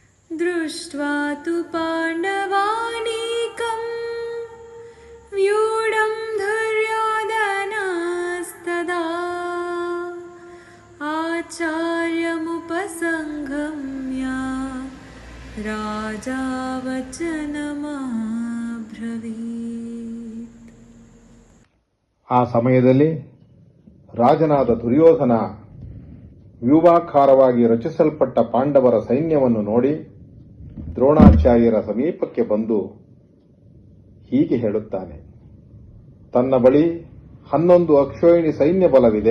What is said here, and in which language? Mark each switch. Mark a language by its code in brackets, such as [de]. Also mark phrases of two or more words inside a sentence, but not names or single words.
[sa] दृष्ट्वा तु पाण्डवानीकम् व्यूढं दुर्योधनस्तदा आचार्यमुपसङ्गम्य राजा वचनमब्रवीत्. [kn] ಆ ಸಮಯದಲ್ಲಿ ರಾಜನಾದ ದುರ್ಯೋಧನ ವ್ಯೂಹಾಕಾರವಾಗಿ ರಚಿಸಲ್ಪಟ್ಟ ಪಾಂಡವರ ಸೈನ್ಯವನ್ನು ನೋಡಿ ದ್ರೋಣಾಚಾರ್ಯರ ಸಮೀಪಕ್ಕೆ ಬಂದು ಹೀಗೆ ಹೇಳುತ್ತಾನೆ. ತನ್ನ ಬಳಿ 11 ಅಕ್ಷೋಹಿಣಿ ಸೈನ್ಯ ಬಲವಿದೆ.